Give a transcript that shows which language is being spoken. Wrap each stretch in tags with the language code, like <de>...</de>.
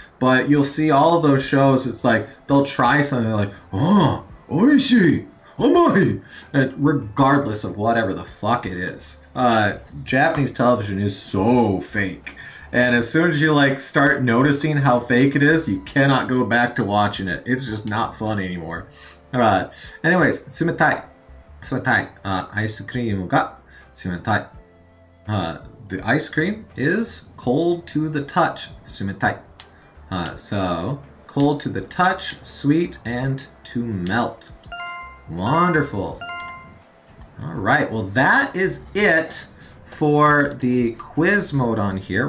<en>But you'll see all of those shows, it's like they'll try something like, "Oh,</en> <ja>oishi, amai,"</ja> <en>regardless of whatever the fuck it is. Japanese television is so fake. And as soon as you start noticing how fake it is, you cannot go back to watching it. It's just not fun anymore.</en> <ja>Anyways, 冷たい.冷たい.アイスクリームが冷たい.</ja> <en>The ice cream is cold to the touch.</en> <ja>冷たい.</ja> <en>So, cold to the touch, sweet, and to melt. Wonderful. All right, well that is it for the quiz mode on here.</en>